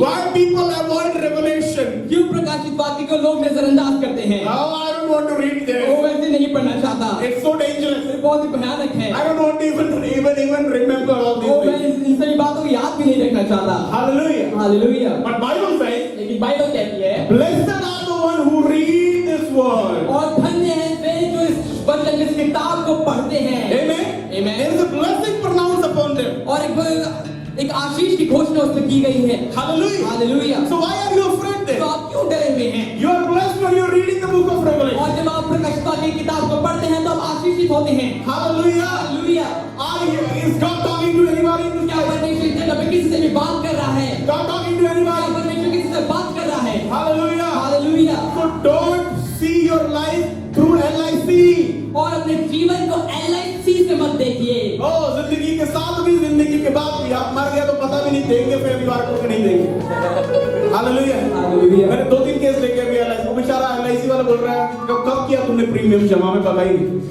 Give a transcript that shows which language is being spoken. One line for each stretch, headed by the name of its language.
English: Why people avoid revelation?
Hindi: क्यों प्रकाशित वाक्य को लोग नजरअंदाज करते हैं?
English: No, I don't want to read
Hindi: वो
English: this.
Hindi: वैसे नहीं पढ़ना चाहता,
English: It's so dangerous.
Hindi: ये बहुत ही भयानक है।
English: I don't want to even remember all
Hindi: वो
English: these
Hindi: मैं
English: things.
Hindi: इन सभी बातों को याद भी नहीं रखना चाहता।
English: Hallelujah.
Hindi: Hallelujah.
English: But Bible says,
Hindi: लेकिन बाइबल कहती है,
English: blessed are the one who read this word.
Hindi: और धन्य है वे जो इस वचन, इस किताब को पढ़ते हैं।
English: Amen. Amen. There is a blessing pronounced upon them.
Hindi: और एक आशीष की घोषणा उसमें की गई है।
English: Hallelujah.
Hindi: Hallelujah.
English: So why are you afraid
Hindi: तो
English: then?
Hindi: आप क्यों डरे हुए हैं?
English: You are blessed when you are reading the book of Revelation.
Hindi: और जब आप प्रकाशित वाक्य की किताब को पढ़ते हैं तो आप आशीषित होते हैं।
English: Hallelujah.
Hindi: Hallelujah.
English: Is God talking to anybody in this
Hindi: क्या
English: place?
Hindi: परमेश्वर इस जगह पे किसी से भी बात कर रहा है?
English: God talking to
Hindi: क्या
English: anybody?
Hindi: परमेश्वर किसी से बात कर रहा है?
English: Hallelujah.
Hindi: Hallelujah.
English: So don't see your life through LIC.
Hindi: और अपने जीवन को LIC से मत देखिए। Oh, जिंदगी के साथ भी, जिंदगी के बाद भी। आप मर गया तो पता भी नहीं, देंगे परिवार को कि नहीं देंगे। हालेलुया। हालेलुया। मैंने 2-3 केस देखे अभी LIC। वो बेचारा LIC वाला बोल रहा है कब किया तुमने प्रीमियम जमा, में पता ही नहीं।